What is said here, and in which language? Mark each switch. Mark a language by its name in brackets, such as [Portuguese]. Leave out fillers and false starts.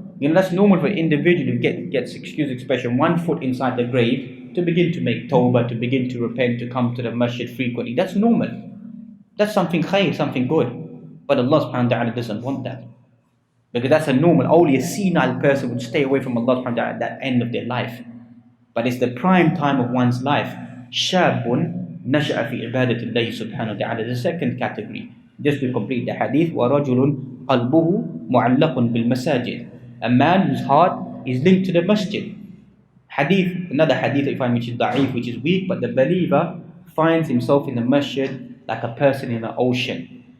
[English] That's normal for an individual who gets, excuse expression, 1 foot inside the grave to begin to make tawbah, to begin to repent, to come to the masjid frequently. That's normal. That's something khair, something good. But Allah subhanahu wa ta'ala doesn't want that. Because that's a normal, only a senile person would stay away from Allah subhanahu wa ta'ala at that end of their life. But it's the prime time of one's life. [Arabic] Shabun نشأ في عبادة الله سبحانه وتعالى. [English] The second category, just to complete the hadith, [Arabic] وَرَجُلٌ قَلْبُهُ مُعَلَّقٌ بِالْمَسَاجِدِ, [English] a man whose heart is linked to the masjid. Hadith, another hadith I find which is da'if, which is weak, but the believer finds himself in the masjid like a person in the ocean.